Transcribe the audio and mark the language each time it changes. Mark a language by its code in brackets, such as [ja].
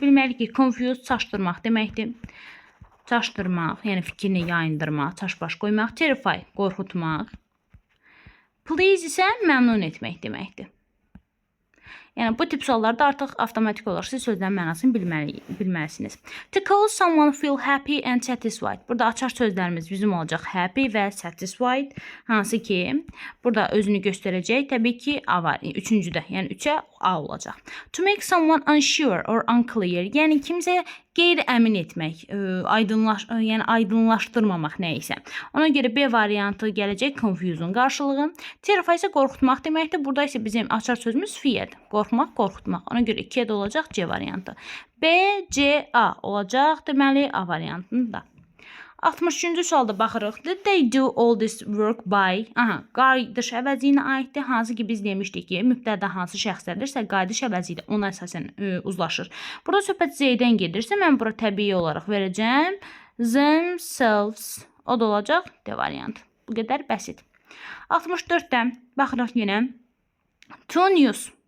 [az] Bilməliyik ki, confuse, çaşdırmaq deməkdir. Çaşdırmaq, yəni fikrini yayındırmaq, çaş-baş qoymaq. Terrify, qorxutmaq. Please isə məmnun etmək deməkdir. Yəni bu tip suallarda artıq avtomatik olaraq siz sözlərin mənasını bilməlisiniz. [en] To cause someone feel happy and satisfied. [az] Burada açar sözlərimiz bizim olacaq happy və satisfied, hansı ki burada özünü göstərəcək. Təbii ki A var. Üçüncüdə, yəni 3-ə A olacaq. [en] To make someone unsure or unclear. [az] Yəni kimsəyə qeyri-əmin etmək, yəni aydınlaşdırmamaq nə isə. Ona görə B variantı gələcək confusion qarşılığı. Terrify isə qorxutmaq deməkdir. Burada isə bizim açar sözümüz fear. Qorxmaq, qorxutmaq. Ona görə 2-yə də olacaq C variantı. B, C, A olacaq. Deməli A variantında. 63-cü sualda baxırıq. [en] Did they do all this work by? [az] Qayıdış əvəziyinə aiddir. Hansı ki biz demişdik ki, mübtəda hansı şəxslərdirsə, qayıdış əvəzi ilə ona əsasən uzlaşır. Burada söhbət Z-dən gedirsə, mən bura təbii olaraq verəcəm themselves. O da olacaq D variantı. Bu qədər bəsit. 64-dən baxırıq yenə. To news.